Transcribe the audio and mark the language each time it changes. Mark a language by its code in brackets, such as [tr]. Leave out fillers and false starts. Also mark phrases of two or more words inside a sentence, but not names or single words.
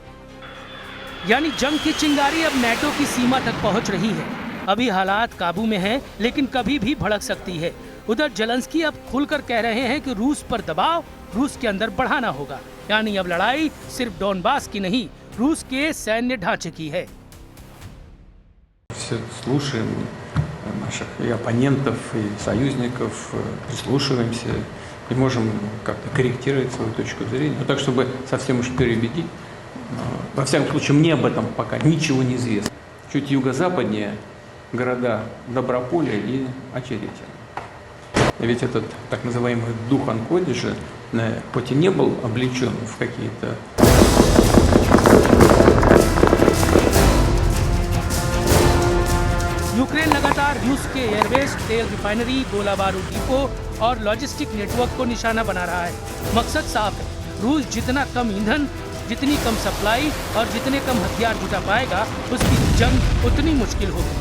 [hi] यानी जंग की चिंगारी अब नेटो की सीमा तक पहुंच रही है। अभी हालात काबू में हैं, लेकिन कभी भी भड़क सकती है। उधर जेलेंस्की अब खुलकर कह रहे हैं कि रूस पर दबाव रूस के अंदर बढ़ाना होगा। यानी अब लड़ाई सिर्फ डोनबास की नहीं, रूस के सैन्य ढांचे की है। [ru] Слушаем наших и оппонентов, и союзников, прислушиваемся и можем как-то корректировать свою точку зрения. Но так, чтобы совсем уж переубедить, во всяком случае, мне об этом пока ничего не известно. Чуть юго-западнее города Доброполя и Очеретино. Ведь этот так называемый дух Анкодижа, хоть и не был облечен в какие-то [hi] यूक्रेन लगातार रूस के एयरबेस, तेल रिफाइनरी, गोला बारूद डिपो और [en] logistic network [hi] को निशाना बना रहा है। मकसद साफ है, रूस जितना कम ईंधन, जितनी कम सप्लाई और जितने कम हथियार जुटा पाएगा, उसकी जंग उतनी मुश्किल होगी।